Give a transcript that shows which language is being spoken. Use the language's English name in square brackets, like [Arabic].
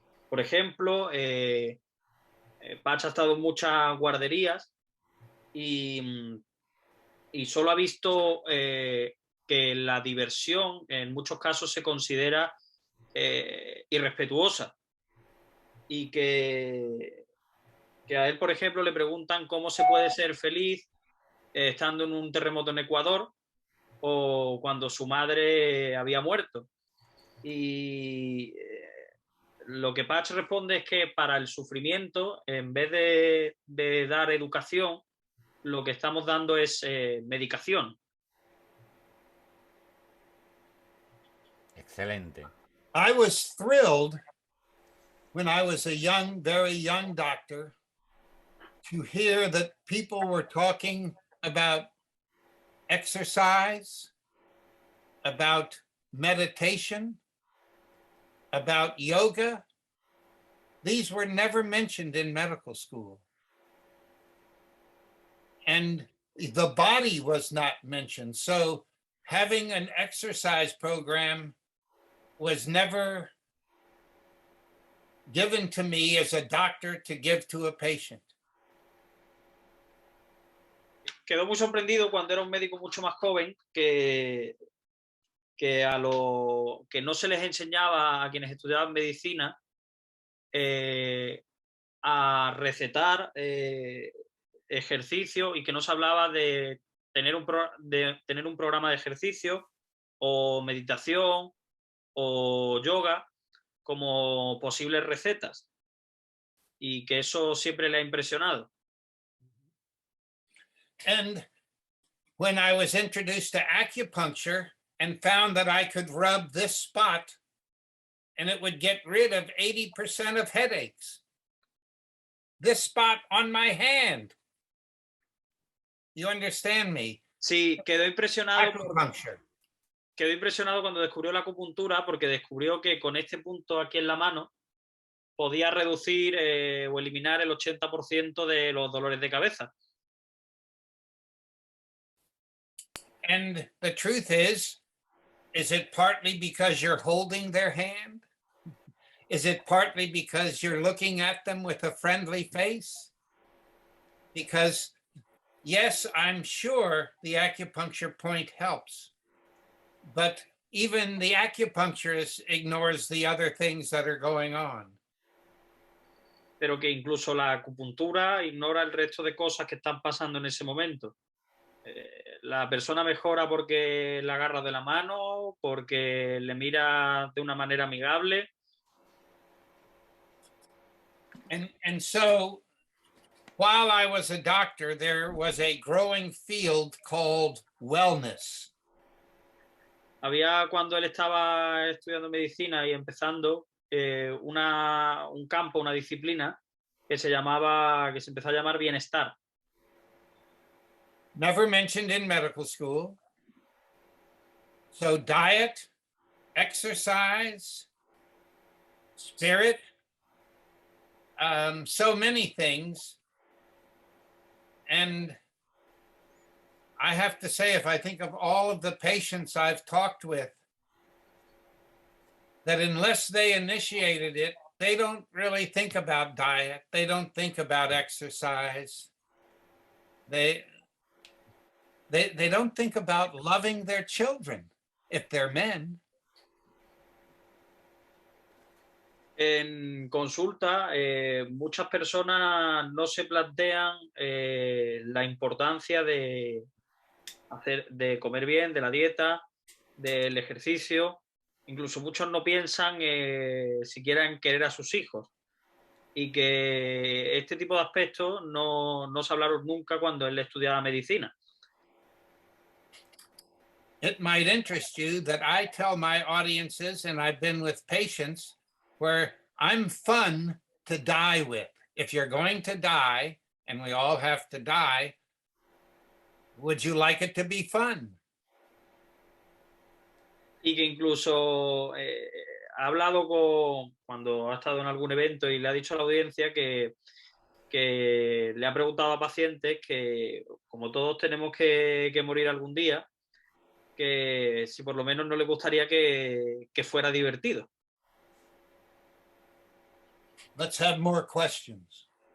[Spanish] Por ejemplo, Patch ha estado en muchas guarderías y solo ha visto que la diversión en muchos casos se considera irrespetuosa y que a él, por ejemplo, le preguntan cómo se puede ser feliz estando en un terremoto en Ecuador o cuando su madre había muerto. Y lo que Patch responde es que para el sufrimiento, en vez de dar educación, lo que estamos dando es medicación. Excelente. [English] I was thrilled when I was a young, very young doctor to hear that people were talking about exercise, about meditation, about yoga. These were never mentioned in medical school. And the body was not mentioned. So having an exercise program was never given to me as a doctor to give to a patient. [Spanish] Quedó muy sorprendido cuando era un médico mucho más joven que a lo que no se les enseñaba a quienes estudiaban medicina a recetar ejercicio y que no se hablaba de tener un programa de ejercicio o meditación o yoga como posibles recetas y que eso siempre le ha impresionado. [English] And when I was introduced to acupuncture and found that I could rub this spot and it would get rid of 80% of headaches. This spot on my hand. You understand me? [Spanish] Sí, quedó impresionado. [English] Acupuncture. [Spanish] Quedó impresionado cuando descubrió la acupuntura porque descubrió que con este punto aquí en la mano podía reducir o eliminar el 80% de los dolores de cabeza. [English] And the truth is it partly because you're holding their hand? Is it partly because you're looking at them with a friendly face? Because, yes, I'm sure the acupuncture point helps, but even the acupuncturist ignores the other things that are going on. [Spanish] Pero que incluso la acupuntura ignora el resto de cosas que están pasando en ese momento. La persona mejora porque la agarra de la mano, porque le mira de una manera amigable. [English] And so, while I was a doctor, there was a growing field called wellness. [Spanish] Había, cuando él estaba estudiando medicina y empezando, un campo, una disciplina que se empezó a llamar bienestar. [English] Never mentioned in medical school. So diet, exercise, spirit, so many things. And I have to say, if I think of all of the patients I've talked with, that unless they initiated it, they don't really think about diet. They don't think about exercise. They don't think about loving their children if they're men. [Spanish] En consulta, muchas personas no se plantean la importancia de comer bien, de la dieta, del ejercicio. Incluso muchos no piensan siquiera en querer a sus hijos. Y que este tipo de aspectos no se hablaron nunca cuando él estudiaba medicina. [English] It might interest you that I tell my audiences, and I've been with patients, where I'm fun to die with. If you're going to die, and we all have to die, Would you like it to be fun? [Spanish] Y que incluso ha hablado cuando ha estado en algún evento y le ha dicho a la audiencia que le ha preguntado a pacientes que, como todos tenemos que morir algún día, que si por lo menos no le gustaría que fuera divertido. [English] Let's have more questions.